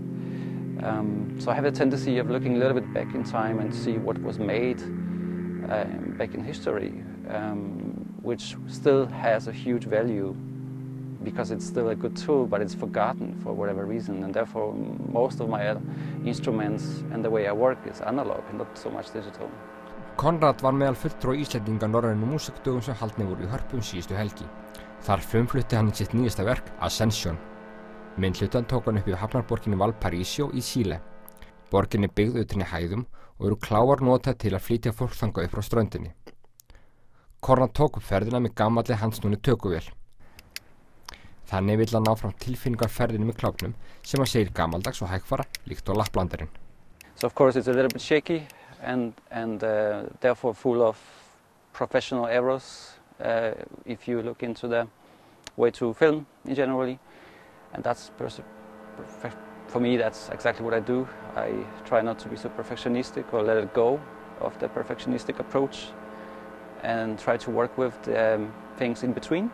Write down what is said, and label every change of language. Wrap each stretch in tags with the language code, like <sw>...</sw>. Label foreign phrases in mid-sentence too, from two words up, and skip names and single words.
<en>So I have a tendency of looking a little bit back in time and see what was made back in history, which still has a huge value because it's still a good tool, but it's forgotten for whatever reason, and therefore most of my instruments and the way I work is analog and not so much digital.</en> <is>Konrad var meðal fulltrúa Íslendinga norrænu músikdögum sem haldnir voru í Hörpu síðustu helgi. Þar frumflutti hann sitt nýjasta verk, Ascension. Myndhlutann tók hann upp í hafnarborginni Valparaiso í Chile. Borgin er byggð utan í hæðum og eru kláar notaðar til að flytja fólk þangað upp frá ströndinni. Konrad tók upp ferðina með gamalli handsnúnu tökuvél. Þannig vill hann ná fram tilfinningar ferðinni með klápnum sem hann segir gamaldags og hægfara líkt á Lapplandarinn.</is> <en>So of course it's a little bit shaky and therefore full of professional errors if you look into the way to film in generally, and that's for me that's exactly what I do. I try not to be so perfectionistic or let it go of the perfectionistic approach and try to work with the things in between.</en>